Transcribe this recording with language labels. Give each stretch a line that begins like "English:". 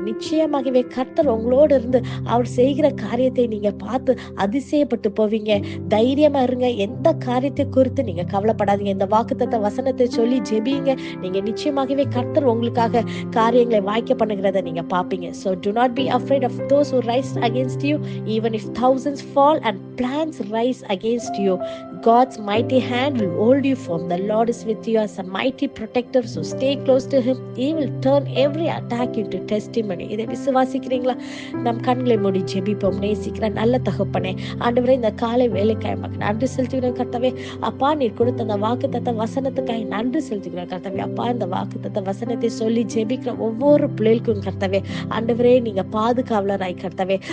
Tamil: நிச்சயமாகவே கர்த்தர் உங்களோடு இருந்து அவர் செய்கிற காரியத்தை நீங்க பார்த்து அதிசயப்பட்டு போவீங்க. தைரியமா இருங்க. எந்த காரியத்தை குறித்து நீங்க கவலைப்படாதீங்க. இந்த வாக்குத்தத்த வசனத்தை சொல்லி ஜெபிங்க. நீங்க நிச்சயமாகவே கர்த்தர் உங்களுக்காக காரியங்களை வாய்க்க பண்ணுகிறத நீங்க பாப்பீங்க.
English: So do not be afraid of those who rise against you, even if thousands fall and plans rise against you. God's mighty hand will hold you firm. The Lord is with you as a mighty protector, so stay close to him. He will turn every attack into testimony.
Tamil: இதை விசுவாசிக்கிறீங்களா? நம் கண்களை மூடி ஜெபிப்போம். நேசிக்கிற நல்ல தகப்பனே, ஆண்டவரே, இந்த காலை வேலைக்காய் நன்றி செலுத்துகிறேன் கர்த்தாவே. அப்பா, நீர் கொடுத்த அந்த வாக்குத்தத்த வசனத்துக்காய் நன்றி செலுத்துகிறேன் கர்த்தாவே. அப்பா, இந்த வாக்குத்தத்த வசனத்தை சொல்லி ஜெபிக்கிற ஒவ்வொரு பிள்ளைகளுக்கும் கர்த்தாவே, ஆண்டவரே, நீங்க பாதுகாவலராய் கர்த்தாவே.